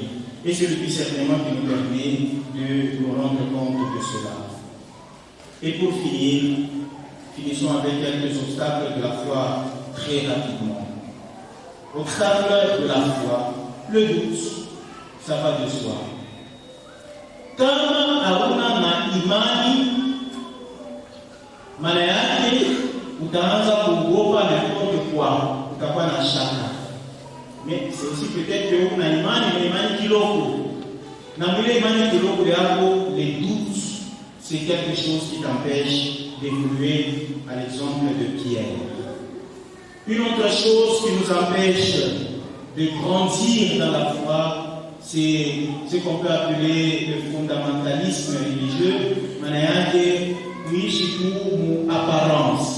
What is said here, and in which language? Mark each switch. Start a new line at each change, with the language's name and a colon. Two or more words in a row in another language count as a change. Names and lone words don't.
French: Et c'est le discernement qui nous permet de nous rendre compte de cela. Et pour finir, finissons avec quelques obstacles de la foi très rapidement. Obstacle de la foi, le doute, ça va de soi.
Swahili: Kama hauna na imani, maana yake utaanza kuogopa
French: n'importe quoi,
Swahili: utakuwa na shaka.
French: Mais c'est aussi peut-être que
Swahili: una imani,
French: mais
Swahili: imani kiloko. Na mwile imani kiloko yako,
French: les doutes, c'est quelque chose qui t'empêche d'évoluer à l'exemple de Pierre. Une autre chose qui nous empêche de grandir dans la foi, c'est ce qu'on peut appeler le fondamentalisme religieux, oui, c'est apparence.